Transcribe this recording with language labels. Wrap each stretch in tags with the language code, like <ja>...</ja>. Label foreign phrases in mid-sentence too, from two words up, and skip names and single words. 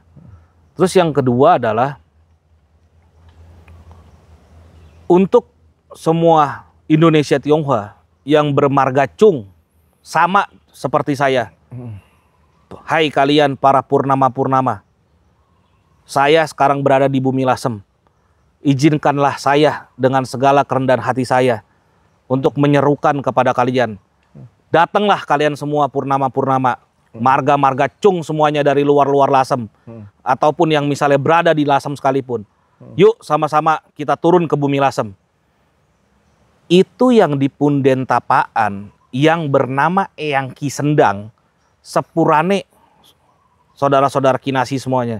<id>Terus yang kedua adalah untuk semua Indonesia Tionghoa yang bermarga Chung sama seperti saya. Hai kalian para purnama-purnama. Saya sekarang berada di bumi Lasem. Izinkanlah saya dengan segala kerendahan hati saya untuk menyerukan kepada kalian. Datanglah kalian semua purnama-purnama. Marga-marga Chung semuanya dari luar-luar Lasem. Ataupun yang misalnya berada di Lasem sekalipun. Yuk sama-sama kita turun ke bumi Lasem. Itu yang di punden tapaan yang bernama Eyang Ki Sendang. Sepurane saudara-saudara kinasi semuanya.</id>